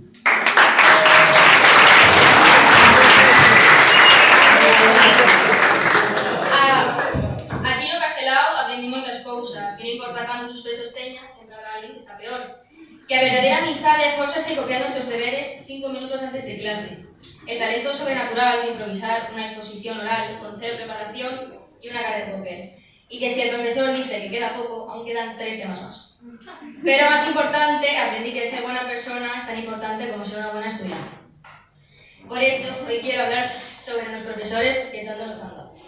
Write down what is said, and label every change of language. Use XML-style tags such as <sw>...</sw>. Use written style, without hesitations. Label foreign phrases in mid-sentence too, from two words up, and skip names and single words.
<gl>Aquí no Castelao aprendí moitas cousas, que non importa cantos os pesos teñas, sempre habrá alguén que está peor. Que a verdadeira amizade fórzase copiando os seus deberes 5 minutos antes de clase.</gl> <es>El talento sobrenatural de improvisar una exposición oral con 0 preparación y una cara de póker. Y que si el profesor dice que queda poco, aún quedan 3 temas más. Pero más importante, aprendí que ser buena persona es tan importante como ser una buena estudiante. Por eso, hoy quiero hablar sobre los profesores que tanto nos han dado.</es>